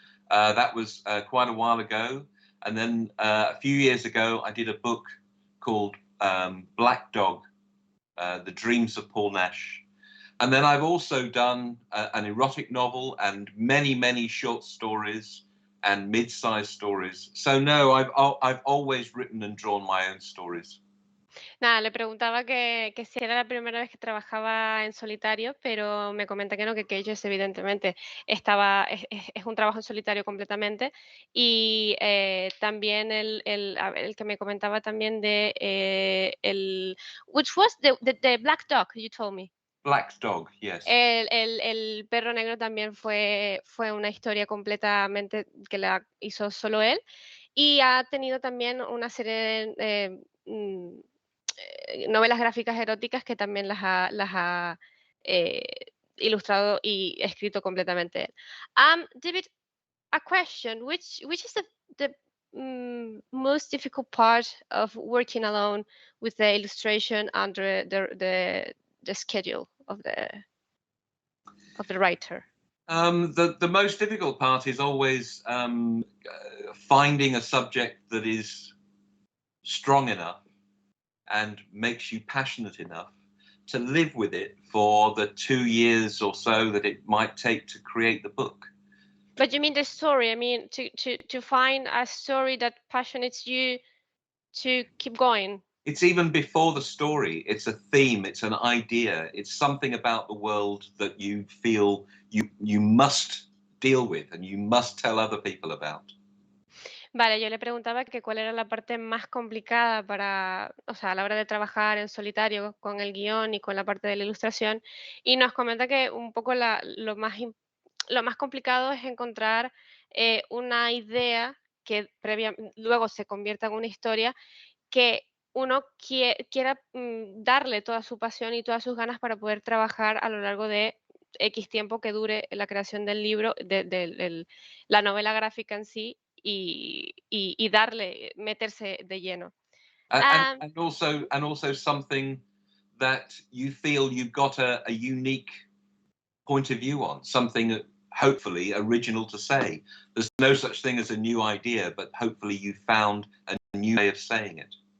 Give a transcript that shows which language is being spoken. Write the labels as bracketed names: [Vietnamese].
[English] That was quite a while ago. And then a few years ago, I did a book called Black Dog, The Dreams of Paul Nash. And then I've also done an erotic novel and many short stories and mid-sized stories. So no, I've always written and drawn my own stories. [Spanish] Nada, le preguntaba que si era la primera vez que trabajaba en solitario, pero me comenta que no, que ellos evidentemente es un trabajo en solitario completamente. Y también el que me comentaba también [English] which was the Black Dog, you told me. Black Dog, yes. [Spanish] El perro negro también fue una historia completamente que la hizo solo él. Y ha tenido también una serie de novelas gráficas eróticas que también las ha eh, ilustrado y escrito completamente él. David, [English] a question, which is the most difficult part of working alone with the illustration under the schedule of the writer? The most difficult part is always finding a subject that is strong enough and makes you passionate enough to live with it for the 2 years or so that it might take to create the book. But you mean the story? I mean, to find a story that passionates you to keep going. It's even before the story. It's a theme. It's an idea. It's something about the world that you feel you must deal with and you must tell other people about. [Spanish] Vale, yo le preguntaba que cuál era la parte más complicada para, o sea, a la hora de trabajar en solitario con el guión y con la parte de la ilustración, y nos comenta que un poco lo más complicado es encontrar una idea que luego se convierta en una historia que uno quiera darle toda su pasión y todas sus ganas para poder trabajar a lo largo de X tiempo que dure la creación del libro, la novela gráfica en sí, y darle, meterse de lleno. Ah, [English] And also something that you feel you've got a unique point of view on, something hopefully original to say. There's no such thing as a new idea, but hopefully you found a new way of saying it.